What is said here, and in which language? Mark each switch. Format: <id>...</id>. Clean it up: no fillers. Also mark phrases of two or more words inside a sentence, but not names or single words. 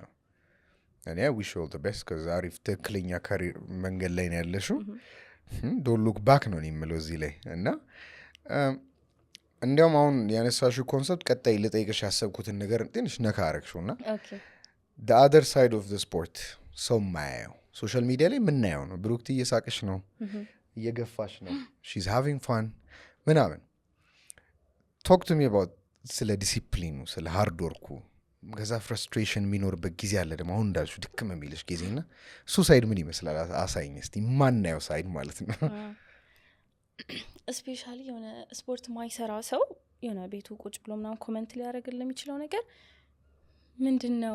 <am>እኔ</am> <en>wish all the best</en> <am>ከዛ አሪፍ ትክክለኛ ካሪር መንገድ ላይ ነው ያለሽው።</am> <en>don't look back</en> <am>ነው የምለው እዚህ ላይ እና እንዲያውም አሁን ያነሳሽው ኮንሰፕት ቀጣይ ልጠይቅሽ ያሰብኩትን ነገር ትንሽ ነካ አረግሽው እና</am> <en>the other side of the sport</en> <am>ሰው ማያየው ሶሻል ሚዲያ ላይ የምናየው ነው። ብሩክቲ እየሳቅሽ ነው፣ እየገፋሽ ነው፣</am> <en>she's having fun</en> <am>ምናምን።</am> <en>talk to me about</en> <am>ስለ ዲሲፕሊኑ፣ ስለ</am> <en>hard work።</en> <am>ከዛ ፍረስትሬሽን የሚኖርበት ጊዜ አለ ደግሞ አሁን እንዳልሽው ድክም የሚልሽ ጊዜና እሱ ሳይድ ምን ይመስላል? አሳይኝ እስቲ፣ ማናየው ሳይድ ማለት ነው። ስፔሻሊ የሆነ ስፖርት ማይሰራ ሰው የሆነ ቤቱ ቁጭ ብሎ ምናምን ኮመንት ሊያደርግልህ የሚችለው ነገር ምንድን ነው?</am>